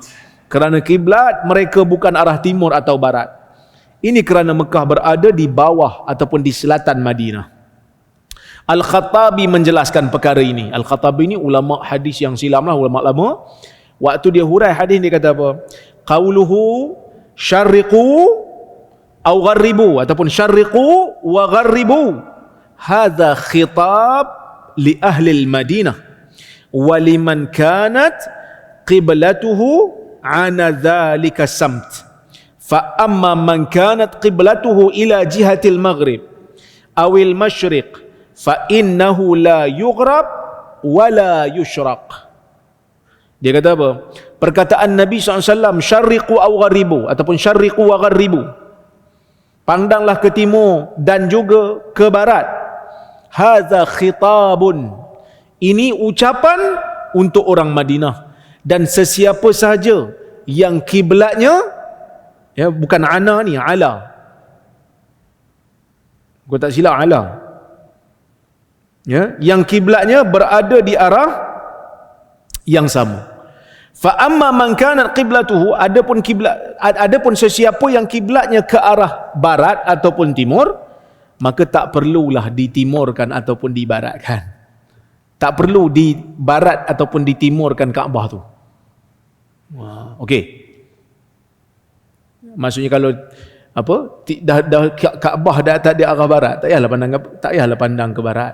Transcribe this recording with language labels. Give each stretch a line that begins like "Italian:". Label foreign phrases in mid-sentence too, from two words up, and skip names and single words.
Malay: Kerana kiblat mereka bukan arah timur atau barat. Ini kerana Mekah berada di bawah ataupun di selatan Madinah. Al-Khattabi menjelaskan perkara ini. Al-Khattabi ini ulama hadis yang silam lah, ulama lama. Waktu dia hurai hadis, dia kata apa?
Arabic: قوله شرقوا أو غربوا ataupun شرقوا وغربوا. هذا خطاب لأهل المدينة ولمن كانت قبلته أنا ذلك السمت. فأما من كانت قبلته إلى جهة المغرب أو المشرق فإنه لا يغرب ولا يشرق.
Malay: Dia kata apa? Perkataan Nabi SAW,
Arabic: شرقوا أو غربوا
Malay: ataupun
Arabic: شرقوا وغربوا,
Malay: pandanglah ke timur dan juga ke barat.
Arabic: هذا خطاب,
Malay: ini ucapan untuk orang Madinah, dan sesiapa sahaja yang kiblatnya, ya, bukan ana ni, ala, gua tak silap ala, ya, yang kiblatnya berada di arah yang sama.
Arabic: فأما من كان قبلته,
Malay: adapun sesiapa yang kiblatnya ke arah barat ataupun timur, maka tak perlulah ditimurkan ataupun dibaratkan. Tak perlu di barat ataupun ditimurkan Kaabah tu. Okey. Maksudnya kalau apa, dah Kaabah dah tak di arah barat, tak payahlah pandang ke barat.